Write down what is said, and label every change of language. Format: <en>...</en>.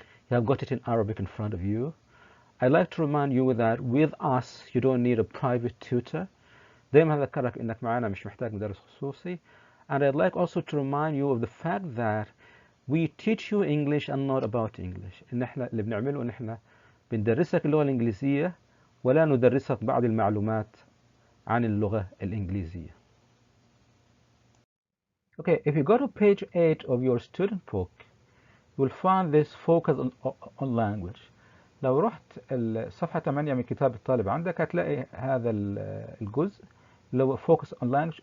<en>You have got it in Arabic in front of you. I'd like to remind you that with us you don't need a private tutor.</en> <ar>دايما هذكرك انك معنا مش محتاج مدرس خصوصي.</ar> <en>And I'd like also to remind you of the fact that we teach you English and not about English.</en> <ar>إن إحنا اللي بنعمله إن إحنا بندرسك اللغة الإنجليزية ولا ندرسك بعض المعلومات عن اللغة الإنجليزية.</ar> <en>Okay, if you go to page 8 of your student book, you will find this focus on language.</en> <ar>لو رحت الصفحة 8 من كتاب الطالب عندك هتلاقي هذا الجزء اللي هو</ar> <en>focus on language.</en>